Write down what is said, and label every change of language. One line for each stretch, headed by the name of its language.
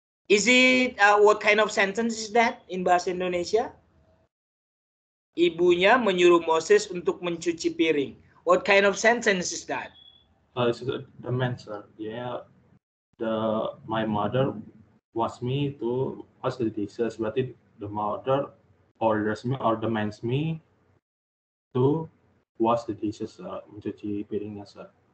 English: Is it what kind of sentence is that in bahasa Indonesia?
Indonesian: Ibunya menyuruh Moses untuk mencuci piring.
English: What kind of sentence is that? It's the man, sir. Yeah, my mother wants me to wash the dishes, but the mother orders me or demands me to wash the dishes,
Indonesian: mencuci piringnya,
English: sir.